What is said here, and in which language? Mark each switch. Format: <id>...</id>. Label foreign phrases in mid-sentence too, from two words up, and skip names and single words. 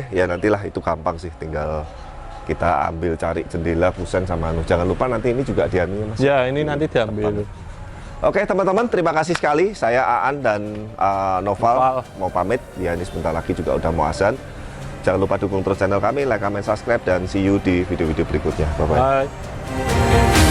<id>Ya nantilah itu gampang sih, tinggal kita ambil cari jendela, pusen sama jangan lupa nanti ini juga diambil Mas. Ya, ini nanti diambil. Oke teman-teman, terima kasih sekali. Saya Aan dan Noval mau pamit. Ya ini sebentar lagi juga udah mau azan. Jangan lupa dukung terus channel kami,</id> <en>like, comment, subscribe, dan see you</en> <id>di video-video berikutnya.</id> <en>Bye-bye. Bye.</en>